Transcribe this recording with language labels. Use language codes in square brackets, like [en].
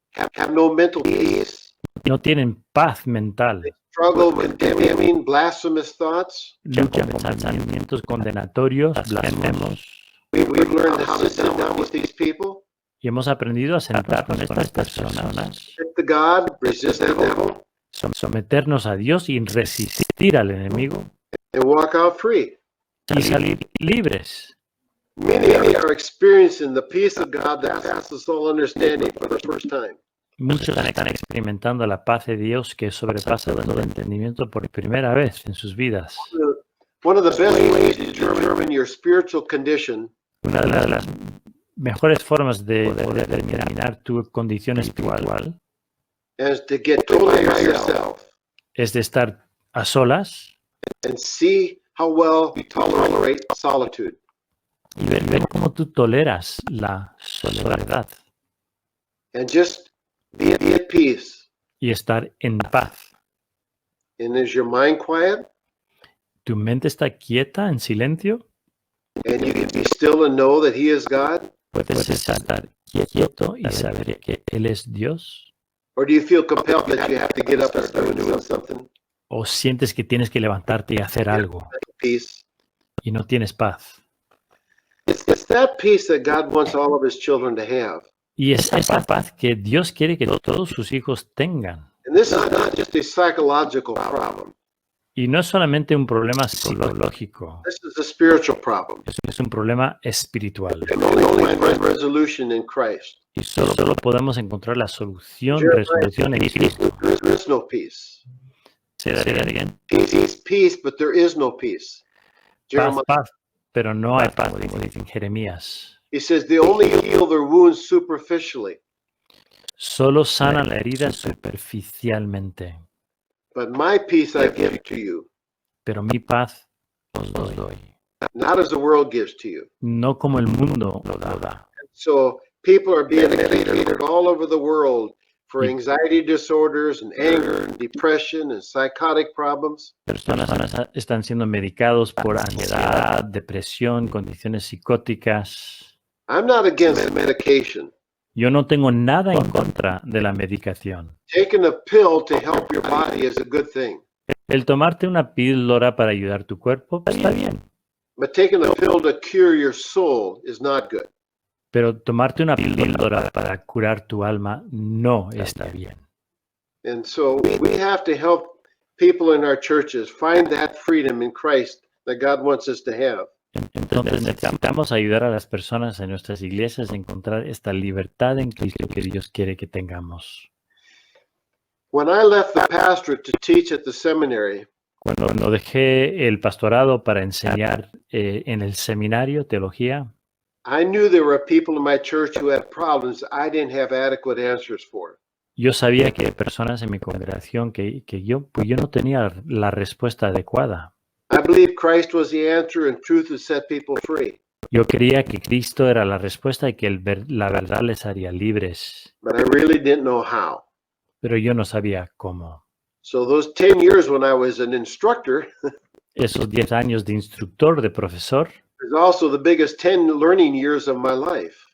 [en] have no mental peace, [es] No tienen paz mental. [en] struggle with condemning, blasphemous thoughts. [es] Luchan con pensamientos condenatorios, blasfemos. [en] We've learned how to sit down with these people, [es] Y hemos aprendido a sentarnos con estas personas, [en] stick to God, resist the devil, [es] someternos a Dios y resistir al enemigo [en] and walk out free. [es] y salir libres. [en] Many are experiencing the peace of God that passes all understanding for the first time. [es] Muchos están experimentando la paz de Dios que sobrepasa todo entendimiento por primera vez en sus vidas. [en] One of the best ways to determine your spiritual condition [es] Una de las mejores formas de poder determinar tu condición espiritual [en] is to get totally by yourself [es] es de estar a solas [en] and see how well you tolerate solitude. [es] y ver cómo tú toleras la soledad [en] And just be at peace. [es] y estar en paz. [en] And is your mind quiet? [es] ¿Tu mente está quieta, en silencio? [en] And you can be still and know that He is God? [es] ¿Puedes estar quieto y saber que Él es Dios? [en] Or do you feel compelled that you have to get up and start doing something? [es] ¿O sientes que tienes que levantarte y hacer algo [en] Peace. [es] y no tienes paz? [en] It's that peace that God wants all of His children to have. [es] Y es esa paz que Dios quiere que todos sus hijos tengan. [en] And this is not just a psychological problem. [es] Y no es solamente un problema psicológico, [en] This is a spiritual problem. [es] es un problema espiritual. [en] And only find resolution in Christ. [es] Y solo podemos encontrar la resolución en Cristo. [en] There is no peace. [es] Se daría bien. [en] Peace, but there is no peace. Jeremiah, [es] Paz, pero no hay paz, como dice en Jeremías. [en] he says they only heal their wounds superficially, [es] Solo sanan la herida superficialmente, [en] but my peace I give to you, [es] pero mi paz os doy, [en] not as the world gives to you. [es] no como el mundo lo da. [en] So people are being medicated all over the world for anxiety disorders and anger and depression and psychotic problems. [es] Personas están siendo medicados por ansiedad, depresión, condiciones psicóticas. [en] I'm not against medication. [es] Yo no tengo nada en contra de la medicación. [en] Taking a pill to help your body is a good thing. [es] El tomarte una píldora para ayudar tu cuerpo está bien, [en] But taking a pill to cure your soul is not good. [es] pero tomarte una píldora para curar tu alma no está bien. [en] And so we have to help people in our churches find that freedom in Christ that God wants us to have. [es] Entonces necesitamos ayudar a las personas en nuestras iglesias a encontrar esta libertad en Cristo que Dios quiere que tengamos. [en] When I left the pastorate to teach at the seminary, [es] Cuando dejé el pastorado para enseñar en el seminario teología, [en] I knew there were people in my church who had problems I didn't have adequate answers for. [es] yo sabía que hay personas en mi congregación que yo no tenía la respuesta adecuada. [en] I believed Christ was the answer and truth would set people free. [es] Yo creía que Cristo era la respuesta y que la verdad les haría libres, [en] But I really didn't know how. [es] pero yo no sabía cómo. [en] So those 10 years when I was an instructor [es] Esos 10 años de instructor, de profesor, [en] is also the biggest 10 learning years of my life.